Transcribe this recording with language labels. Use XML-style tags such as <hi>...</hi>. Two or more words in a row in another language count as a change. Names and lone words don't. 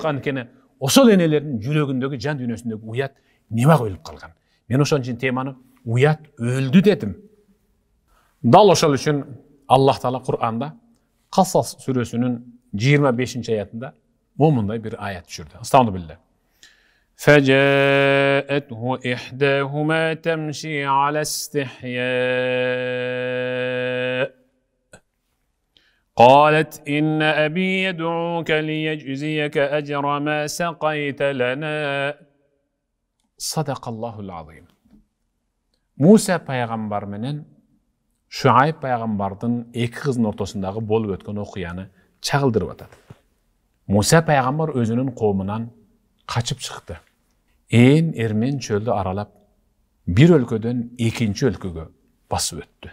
<ky>Анткени ошол энелердин жүрөгүндөгү, жан дүйнөсүндөгү уят неме коюлуп калган. Мен ошон үчүн теманы уят өлдү дедим. Дал ошол үчүн Аллах Таала Кур'анда Касас сүрөсүнүн 25-аятында момундай бир аят түшүрдү. Estağfirullah.</ky> <ar>فَجَاءَتْهُ إِحْدَاهُمَا تَمْشِي عَلَى اسْتِحْيَاءٍ قالت إن أبي يدعوك ليجزيك أجر ما سقيت لنا صدق الله العظيم.</ar> <ky>Musa пайгамбар менен Шуайб пайгамбардын эки кыздын ортосундагы болуп өткөн окуяны чагылдырып атат. Musa пайгамбар өзүнүн коомунан качып чыкты. Ээн эрмен чөлдү аралап, бир өлкөдөн экинчи өлкөгө басып өттү.</ky>